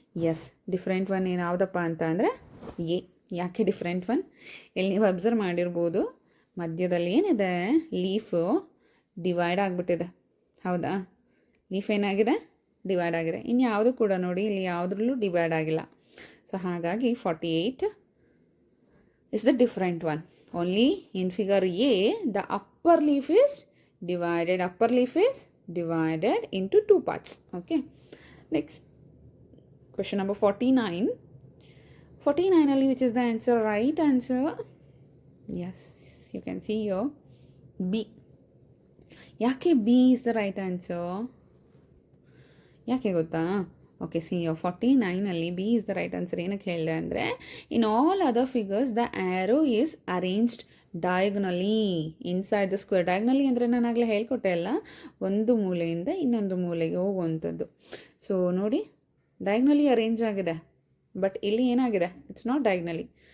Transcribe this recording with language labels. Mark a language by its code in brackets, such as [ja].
[kn] S, different one ಏನು ಯಾವುದಪ್ಪ ಅಂತ ಅಂದರೆ ಎ. ಯಾಕೆ ಡಿಫ್ರೆಂಟ್ ಒನ್? ಇಲ್ಲಿ ನೀವು ಅಬ್ಸರ್ವ್ ಮಾಡಿರ್ಬೋದು, ಮಧ್ಯದಲ್ಲಿ ಏನಿದೆ ಲೀಫು ಡಿವೈಡ್ ಆಗಿಬಿಟ್ಟಿದೆ. ಹೌದಾ? ಲೀಫ್ ಏನಾಗಿದೆ? ಡಿವೈಡ್ ಆಗಿದೆ. ಇನ್ನು ಯಾವುದು ಕೂಡ ನೋಡಿ ಇಲ್ಲಿ ಯಾವುದ್ರಲ್ಲೂ ಡಿವೈಡ್ ಆಗಿಲ್ಲ. ಸೊ ಹಾಗಾಗಿ [en] 48 is the different one. Only in figure A, the upper leaf is divided. Upper leaf is divided into two parts. Okay. Next, question number 49. 49 only, which is the answer? Right answer. Yes, you can see here B. [kn] Yake [en] B is the right answer? [kn] ಯಾಕೆ ಗೊತ್ತಾ? Okay, C 49ಅಲ್ಲಿ [en] B is the right answer. [kn] ಏನಕ್ಕೆ ಹೇಳಿದೆ ಅಂದರೆ, [en] In all other figures the arrow is arranged diagonally inside the square. [kn] Diagonally ಅಂದರೆ ನಾನು ಆಗಲೇ ಹೇಳ್ಕೊಟ್ಟೆ ಅಲ್ಲ, ಒಂದು ಮೂಲೆಯಿಂದ ಇನ್ನೊಂದು ಮೂಲೆಗೆ ಹೋಗುವಂಥದ್ದು. ಸೊ ನೋಡಿ, ಡಯಾಗ್ನಲಿ ಅರೇಂಜ್ ಆಗಿದೆ, ಬಟ್ ಇಲ್ಲಿ ಏನಾಗಿದೆ? [en] It's not diagonally.